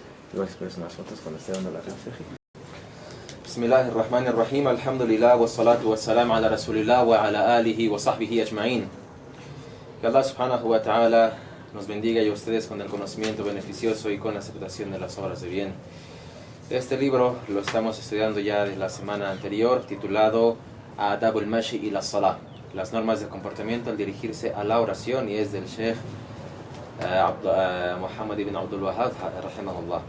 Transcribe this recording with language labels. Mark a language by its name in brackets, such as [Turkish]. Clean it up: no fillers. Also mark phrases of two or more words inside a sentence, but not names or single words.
[Spanish] Gracias por unas fotos cuando esté dando la clase. [Arabic] بسم الله الرحمن الرحيم. الحمد لله والصلاة والسلام على رسول الله وعلى آله وصحبه أجمعين. [Spanish] Que [Arabic] الله سبحانه وتعالى [Spanish] nos bendiga y a ustedes con el conocimiento beneficioso y con la aceptación de las obras de bien. Este libro lo estamos estudiando ya de la semana anterior, titulado Adab al-Mashi y la Salah, las normas de comportamiento al dirigirse a la oración, y es del Sheikh Muhammad ibn Abdul Wahhab, rahimahullah.